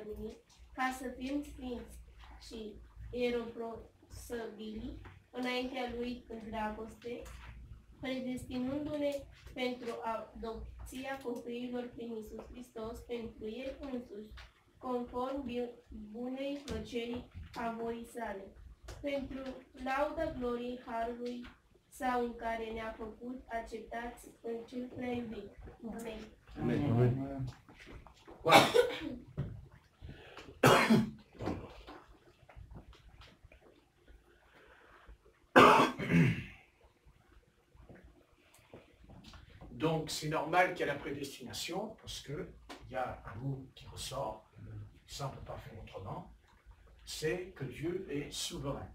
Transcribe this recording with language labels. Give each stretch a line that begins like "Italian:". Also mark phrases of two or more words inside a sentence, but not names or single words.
Romanian: lumii, ca să fim sfinți și ieroprosăbili înaintea Lui în dragoste, predestinându-ne pentru adopția copiilor prin Iisus Hristos, pentru El însuși, conform bunei plăcerii a voii sale, pentru lauda gloriei Harului sau în care ne-a făcut acceptați în Cel prea iubit. Amen.
French: Amen. Amen. Voilà. Donc c'est normal qu'il y ait la prédestination, parce qu'il y a un mot qui ressort, ça on ne peut pas faire autrement, c'est que Dieu est souverain.